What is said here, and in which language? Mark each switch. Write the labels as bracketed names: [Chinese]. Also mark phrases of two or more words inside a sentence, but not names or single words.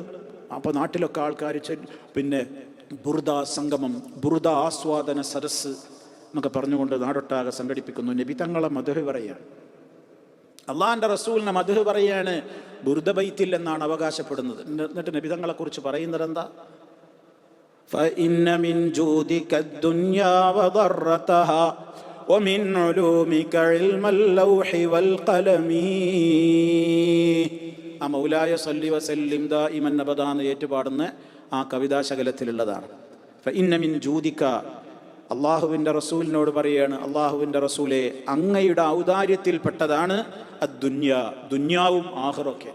[Malayalam] അപ്പോൾ നാട്ടിലൊക്കെ ആൾക്കാർ പിന്നെ ബുർദ സംഗമം, ബുർദ ആസ്വാദന സദസ്സ് എന്നൊക്കെ പറഞ്ഞുകൊണ്ട് നാടൊട്ടാകെ സംഘടിപ്പിക്കുന്നു. നബി തങ്ങളെ മദ്ഹ് പറയാണ്, അള്ളാഹിൻ്റെ റസൂലിനെ മദ്ഹ് പറയാണ് ബുർദ ബൈത്തിൽ എന്നാണ് അവകാശപ്പെടുന്നത്. എന്നിട്ട് നബി തങ്ങളെ കുറിച്ച് പറയുന്നത് എന്താ? [Arabic] فإن من جودك الدنيا وضرتها ومن علومك علم اللوح والقلم. [Malayalam] ആ [Arabic] مولاي صل وسلم دائما أبدا [Malayalam] എന്ന് ഏറ്റുപാടുന്ന ആ കവിതാശകലത്തിലുള്ളതാണ്. [Arabic] فإن من جودك, [Malayalam] അള്ളാഹുവിൻ്റെ റസൂലിനോട് പറയാണ്, അള്ളാഹുവിൻ്റെ റസൂലെ, അങ്ങയുടെ ഔദാര്യത്തിൽപ്പെട്ടതാണ് അദ്ദുന്യ, ദുന്യാവും ആഖിറൊക്കെ.